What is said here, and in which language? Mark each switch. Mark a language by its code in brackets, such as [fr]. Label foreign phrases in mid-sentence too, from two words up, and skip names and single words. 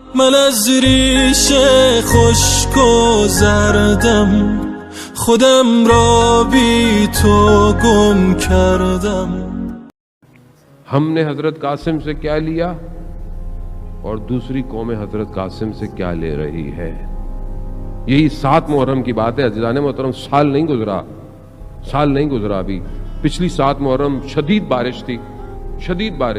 [fa] من از ریش خشک و زردم خودم را بی تو گم کردم. [ur] ہم نے حضرت قاسم سے کیا لیا اور دوسری قوم حضرت قاسم سے کیا لے رہی ہے. یہی 7 محرم کی بات ہے عزیزان محترم. سال نہیں گزرا ابھی. پچھلی 7 محرم شدید بارش تھی, شدید بارش.